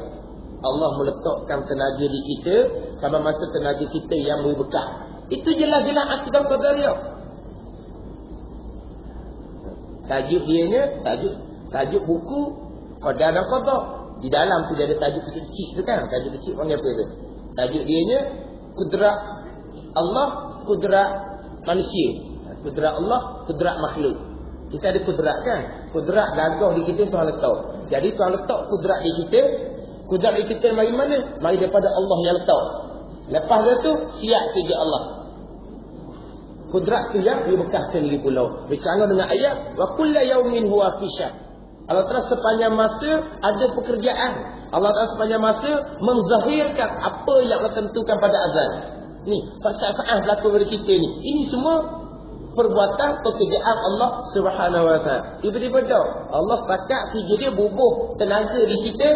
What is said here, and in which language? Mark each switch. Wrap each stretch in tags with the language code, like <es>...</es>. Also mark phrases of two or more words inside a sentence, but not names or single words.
<ms>Allah meletakkan tenaga di kita sama masa tenaga kita yang berbekas. Itu jelas-jelas akidah qadariyah. Tajuk dianya, tajuk buku qada dan qada. Di dalam tu dia ada tajuk kecil-kecil tu kan. Tajuk kecil panggil apa tu? Tajuk dianya kudrat Allah, kudrat manusia. Kudrat Allah, kudrat makhluk. Kita ada kudrat kan? Kudrat gagah di kita Tuhan letak. Jadi Tuhan letak kudrat di kita. Kudrat di kita mari mana? Mari daripada Allah yang letak. Lepas tu siap kerja Allah. Kudrat tu yang bekas sendiri pula. Bercanggah dengan ayat</ms> <ar>وكل يوم هو في شأن. الله تعالى</ar> <ms>sepanjang masa ada pekerjaan.</ms> <ar>الله تعالى</ar> <ms>sepanjang masa menzahirkan apa yang Allah tentukan pada azal. Ni, saat-saat berlaku pada kita ni. Ini semua perbuatan pekerjaan</ms> <ar>الله سبحانه وتعالى.</ar> <ms>Tiba-tiba dah Allah setakat kerja dia bubuh tenaga di kita.</ms>